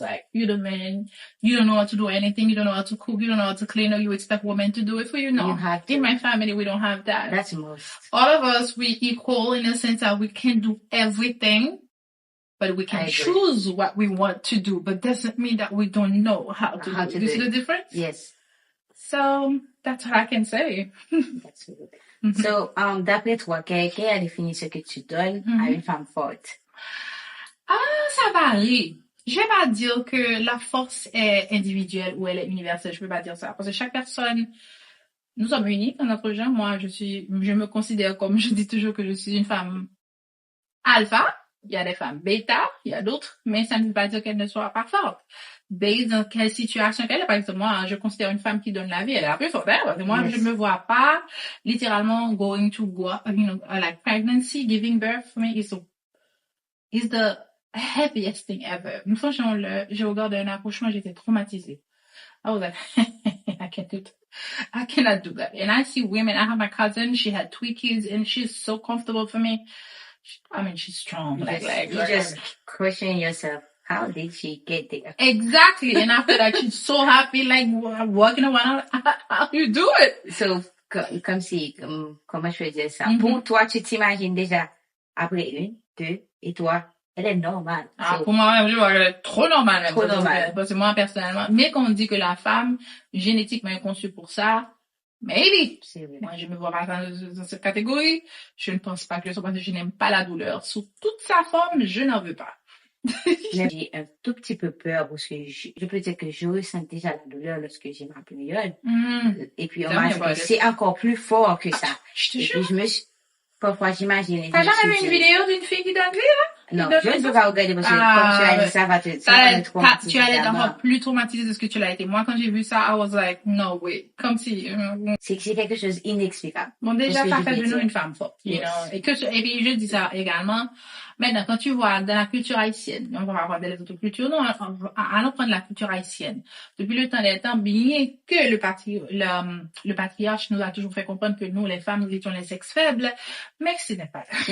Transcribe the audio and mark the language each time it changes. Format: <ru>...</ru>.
<en>Like, you're the man, you don't know how to do anything, you don't know how to cook, you don't know how to clean, or you expect women to do it for you. No. You have to. In my family, we don't have that. That's most. All of us, we equal in the sense that we can do everything, but we can choose what we want to do, but doesn't mean that we don't know how to do it. You see the difference? Yes. So that's what I can say. That's good.</en> <fr>So, d'après toi, quelle est la définition que tu donnes à une femme forte? Ça varie. Je vais pas dire que la force est individuelle ou elle est universelle. Je peux pas dire ça. Parce que chaque personne, nous sommes uniques dans notre genre. Moi, je me considère comme, je dis toujours que je suis une femme alpha. Il y a des femmes bêta, il y a d'autres, mais ça ne veut pas dire qu'elles ne soient pas fortes. Based dans quelle situation qu'elle est. Par exemple, moi, je considère une femme qui donne la vie, elle est la plus forte. Parce que moi, je ne me vois pas littéralement</fr> <en>going to go, like pregnancy, giving birth for me is the happiest thing ever.</en> <fr>Une fois, j'ai regardé un accouchement, j'étais traumatisée.</fr> <en>I was like, I can't do that. I cannot do that. And I see women, I have my cousin, she had 3 kids, and she's so comfortable for me. I mean, she's strong. You just question yourself. How did she get there? Exactly. And after that, she's so happy, like walking around. How you do it?</en> <fr>So, comme si, comment je peux dire ça? Pour toi, tu t'imagines déjà après 1, 2, et toi, elle est normale. Pour moi, elle est trop normale. Trop normale. Parce que moi, personnellement, mais quand on dit que la femme, génétiquement, est conçue pour ça, maybe. Moi, je me vois pas dans cette catégorie. Je ne pense pas que je n'aime pas la douleur. Sous toute sa forme, je n'en veux pas. J'ai un tout petit peu peur parce que je peux dire que je ressens déjà la douleur lorsque j'ai ma période. Et puis, on m'a dit que c'est encore plus fort que ça. Je te jure. Et puis, parfois, j'imagine. T'as jamais vu une vidéo d'une fille qui donne vie, là? Non, je ne peux pas regarder parce que, comme tu as dit, ça va me traumatiser. Tu allais être encore plus traumatisé de ce que tu l'as été. Moi, quand j'ai vu ça,</fr> <en>I was like, no way.</en> <fr>Comme si, c'est quelque chose d'inexplicable. Bon, déjà, ça fait de nous une femme forte,</fr> <en>you know.</en> <fr>Et puis, je dis ça également. Maintenant, quand tu vois dans la culture haïtienne, on va avoir des autres cultures, non, allons prendre la culture haïtienne. Depuis le temps des temps, bien que le patriarche nous a toujours fait comprendre que nous, les femmes, nous étions les sexes faibles, mais ce n'est pas</fr>